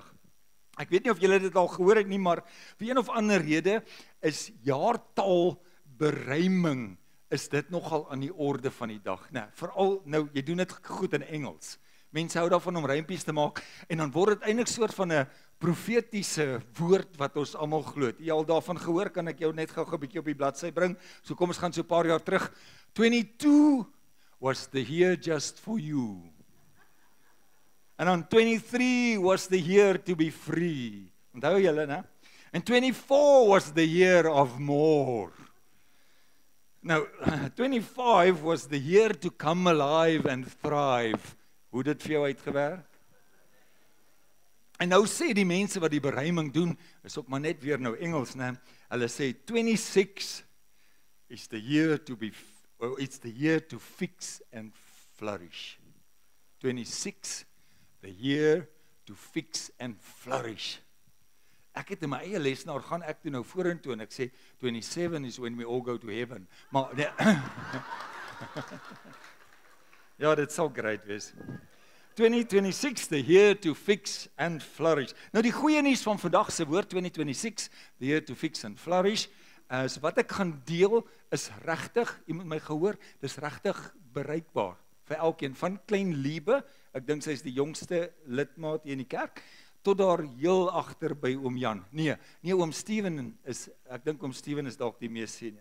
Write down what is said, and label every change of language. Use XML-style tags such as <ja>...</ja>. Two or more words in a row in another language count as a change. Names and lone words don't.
<af>Ek weet nie of julle dit al gehoor het nie, maar vir een of ander rede is jaartal beruiming is dit nogal aan die orde van die dag. Nou, veral nou, jy doen dit goed in Engels. Mense hou daarvan om rympies te maak, en dan word dit eintlik soort van 'n profetiese woord wat ons almal glo. Jy al daarvan gehoor, kan ek jou net gou 'n bietjie op die bladsy bring. So kom ons gaan so 'n paar jaar terug.</af> <en>22 was the year just for you. And on 23 was the year to be free.</en> <af>Onthou julle, né?</af> <en>And 24 was the year of more. Now, 25 was the year to come alive and thrive.</en> <af>Hoe dit vir jou uitgewerk? En nou sê die mense wat die beruiming doen, is ook maar net weer nou Engels, né? Hulle sê</af> <en>26 is the year to be, it's the year to fix and flourish. 26, the year to fix and flourish.</en> <af>Ek het in my eie lesenaar gaan ek toe nou vorentoe en ek sê 27</af> <en>is when we all go to heaven.</en> <af>Maar nee. Ja, dit sal great wees. 2026,</af> <en>the year to fix and flourish.</en> <af>Nou die goeie nuus van vandag se woord 2026,</af> <en>the year to fix and flourish,</en> <af>is wat ek gaan deel is regtig, jy moet my gehoor, dis regtig bereikbaar vir elkeen, van klein Liebe, ek dink sy is die jongste lidmaat hier in die kerk, tot daar heel agter by oom Jan. Nee, oom Steven is, ek dink oom Steven is dalk die mees senior.</af>